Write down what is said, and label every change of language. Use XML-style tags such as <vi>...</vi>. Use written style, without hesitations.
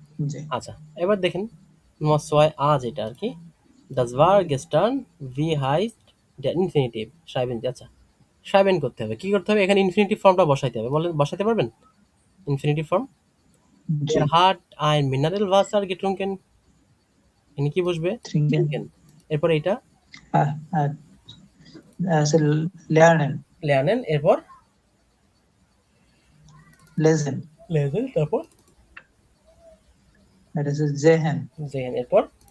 <bn>জি। আচ্ছা, এবার দেখেন নম্বর 6 আজ এটা আর কি,</bn> <de>das war gestern, wie heißt der infinitive, schreiben Sie,</de> <bn>আচ্ছা, schreiben করতে হবে, কি করতে হবে, এখানে ইনফিনিটিভ ফর্মটা বসাইতে হবে, বলেন বসাতে পারবেন ইনফিনিটিভ ফর্ম? জি।</bn> <de>er hat ein Mineralwasser getrunken,</de> <bn>এখানে কি বসবে?</bn> <de>Trinken.</de> <bn>trinken, এরপর এটা</bn> <de>Ah, ah, also lernen,</de> <bn>lernen, এরপর</bn> <de>lesen.</de> <bn>lesen, তারপর এটা হচ্ছে sehen, sehen, এরপর</bn>